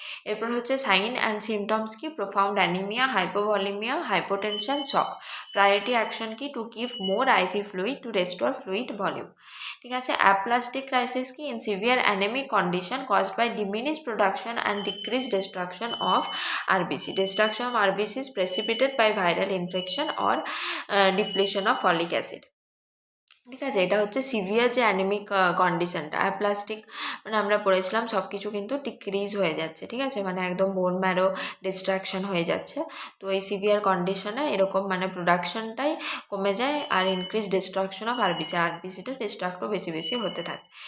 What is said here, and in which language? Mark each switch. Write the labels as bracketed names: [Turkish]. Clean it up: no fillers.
[Bangla] এরপর হচ্ছে [English] Sign and symptoms কি, profound anaemia, hypovolaemia, hypotension, shock. Priority action কি, to give more IV fluid to restore fluid volume, [Bangla] ঠিক আছে। [English] Aplastic crisis কি, in severe anaemic condition caused by diminish production and decrease destruction of RBC. Destruction of RBC is precipitated by viral infection or depletion of folic acid, [Bangla] ঠিক আছে। এটা হচ্ছে severe যে anaemic কন্ডিশনটা, aplastic মানে আমরা পড়েছিলাম সব কিছু কিন্তু ডিক্রিজ হয়ে যাচ্ছে, ঠিক আছে, মানে একদম বোন ম্যারো ডিস্ট্রাকশন হয়ে যাচ্ছে, তো এই সিভিয়ার কন্ডিশনে এরকম মানে প্রোডাকশনটাই কমে যায় আর ইনক্রিজ ডিস্ট্রাকশন অফ আরবিসিটা ডিস্ট্রাক্টও বেশি বেশি হতে থাকে।